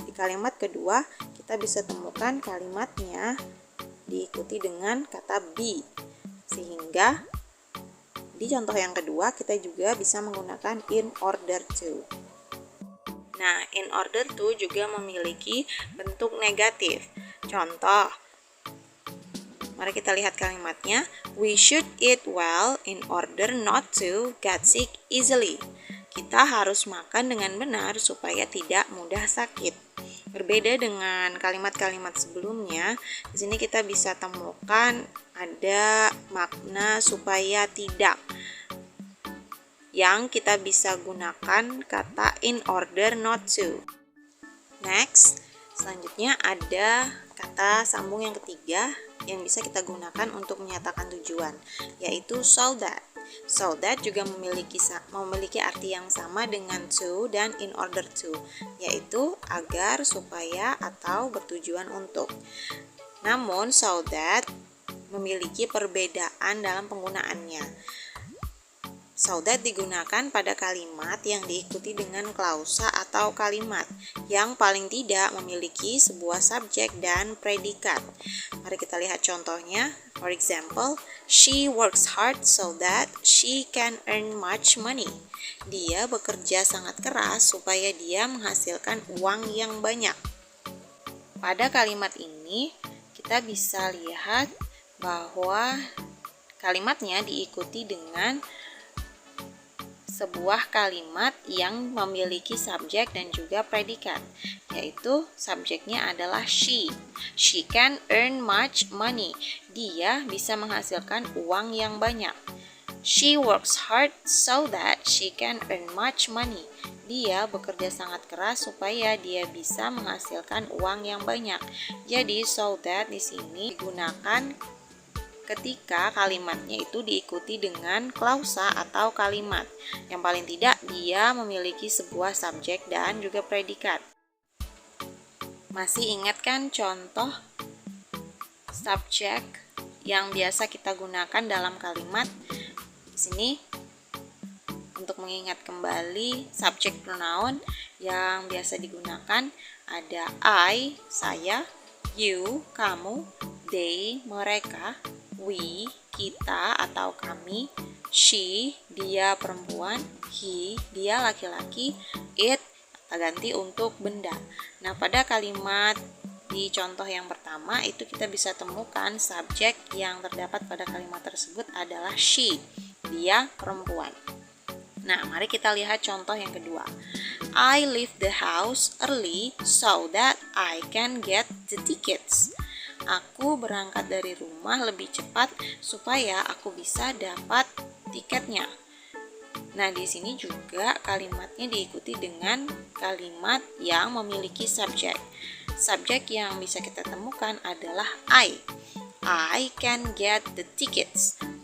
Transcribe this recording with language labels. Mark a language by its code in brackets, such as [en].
[id] Di kalimat kedua, kita bisa temukan kalimatnya diikuti dengan kata be. Sehingga di contoh yang kedua, kita juga bisa menggunakan in order to. Nah, in order to juga memiliki bentuk negatif. Contoh, mari kita lihat kalimatnya. [en] We should eat well in order not to get sick easily. [id] Kita harus makan dengan benar supaya tidak mudah sakit. Berbeda dengan kalimat-kalimat sebelumnya, di sini kita bisa temukan ada makna supaya tidak, yang kita bisa gunakan kata in order not to. Next, selanjutnya ada kata sambung yang ketiga yang bisa kita gunakan untuk menyatakan tujuan, yaitu so that. So that juga memiliki arti yang sama dengan to dan in order to, yaitu agar, supaya, atau bertujuan untuk. Namun so that memiliki perbedaan dalam penggunaannya. So that digunakan pada kalimat yang diikuti dengan klausa atau kalimat yang paling tidak memiliki sebuah subjek dan predikat. Mari kita lihat contohnya. [en] For example, she works hard so that she can earn much money. [id] Dia bekerja sangat keras supaya dia menghasilkan uang yang banyak. Pada kalimat ini, kita bisa lihat bahwa kalimatnya diikuti dengan sebuah kalimat yang memiliki subjek dan juga predikat, yaitu subjeknya adalah she. [en] She can earn much money. [id] Dia bisa menghasilkan uang yang banyak. [en] She works hard so that she can earn much money. [id] Dia bekerja sangat keras supaya dia bisa menghasilkan uang yang banyak. Jadi so that di sini digunakan ketika kalimatnya itu diikuti dengan klausa atau kalimat. Yang paling tidak dia memiliki sebuah subjek dan juga predikat. Masih ingat kan contoh subjek yang biasa kita gunakan dalam kalimat? Di sini untuk mengingat kembali subjek pronoun yang biasa digunakan ada I, saya, you, kamu, they, mereka, we, kita atau kami, she, dia perempuan, he, dia laki-laki, it, kata ganti untuk benda. Nah, pada kalimat di contoh yang pertama itu kita bisa temukan subjek yang terdapat pada kalimat tersebut adalah she, dia perempuan. Nah, mari kita lihat contoh yang kedua. [en] I leave the house early so that I can get the tickets. [id] Aku berangkat dari rumah lebih cepat supaya aku bisa dapat tiketnya. Nah, di sini juga kalimatnya diikuti dengan kalimat yang memiliki subjek. Subjek yang bisa kita temukan adalah I. [en] I can get the tickets.